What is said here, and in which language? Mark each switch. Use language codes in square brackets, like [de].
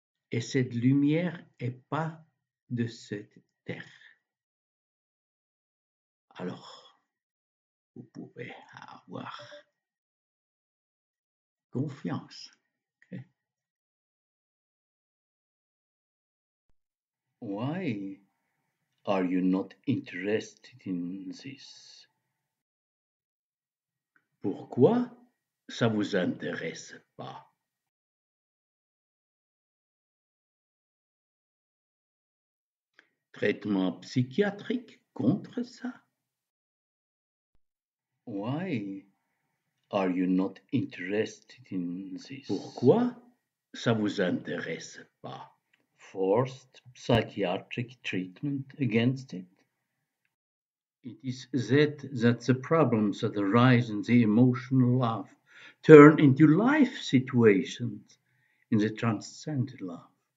[fr] Et cette lumière n'est pas de cette terre. Alors, vous pouvez avoir confiance. [en] Okay? Why are you not interested in this? [fr] Pourquoi ça vous intéresse pas? Traitement psychiatrique contre ça? [en] Why are you not interested in this? [fr] Pourquoi ça vous intéresse pas? [en] Forced psychiatric treatment against it? It is that the problems that arise in the emotional love turn into life situations in the transcended love.